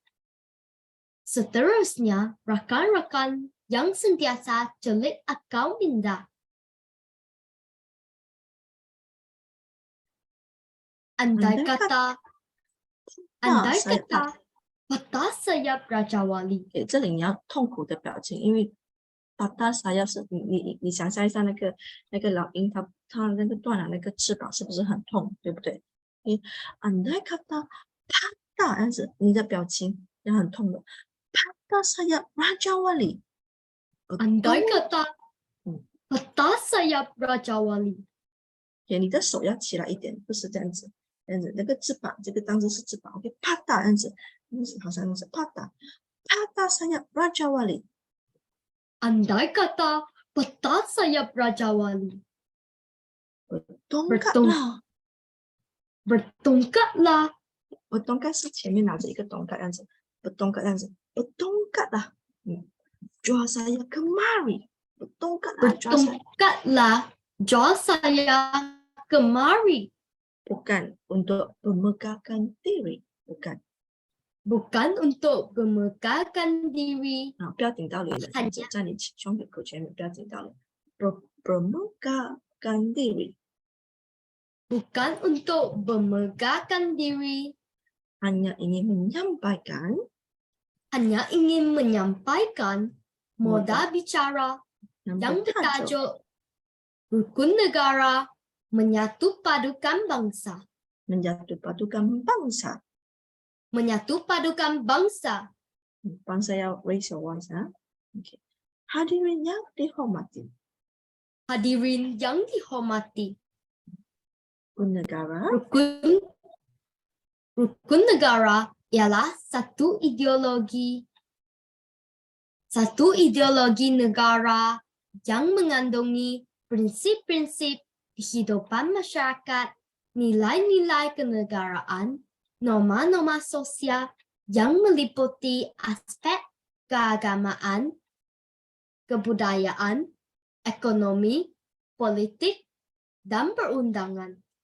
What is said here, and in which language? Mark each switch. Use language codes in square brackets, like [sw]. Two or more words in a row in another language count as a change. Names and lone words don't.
[ms] Seterusnya, rakan-rakan yang sentiasa celik akal minda. Andai kata patah sayap Raja Wali. [zh] 这里你要痛苦的表情，因为 [ms] patah sayap [zh] 是你想象一下那个老鹰，它那个断了那个翅膀，是不是很痛，对不对？ [ms] andai kata patah [zh] 样子，你的表情也很痛的。 [ms] patah sayap Raja Wali. Andai kata patah sayap Raja Wali. [zh] 你的手要起来一点，不是这样子。这样子，那个翅膀，这个当时是翅膀 ，OK， 啪嗒，这样子，好像是啪嗒 [ms] sayap Raja Wali. Andai kata patah sayap Raja Wali. Bertongkatlah. Bertongkatlah. [zh] Bertongkat 是前面拿着一个tongkat 这样子，bertongkat 这样子 ，bertongkatlah. [ms] Jual saya kemari. Bertongkatlah. Jual saya kemari. Bukan untuk memegahkan diri, bukan. Bukan untuk memegahkan diri. [zh] 不要顶到脸了，在你胸口前面不要顶到脸。 [ms] memegahkan diri. Bukan untuk memegahkan diri. Hanya ingin menyampaikan. Hanya ingin menyampaikan moda bicara yang bertajuk Rukun Negara Menyatu Padukan Bangsa. Menyatu padukan bangsa. Menyatu padukan bangsa. Bangsa yang [en] raise your voice, ha? Okay. [ms] Hadirin yang dihormati. Hadirin yang dihormati. Rukun negara. Rukun negara ialah satu ideologi negara yang mengandungi prinsip-prinsip kehidupan masyarakat, nilai-nilai kenegaraan, norma-norma sosial yang meliputi aspek keagamaan, kebudayaan, ekonomi, politik, dan perundangan.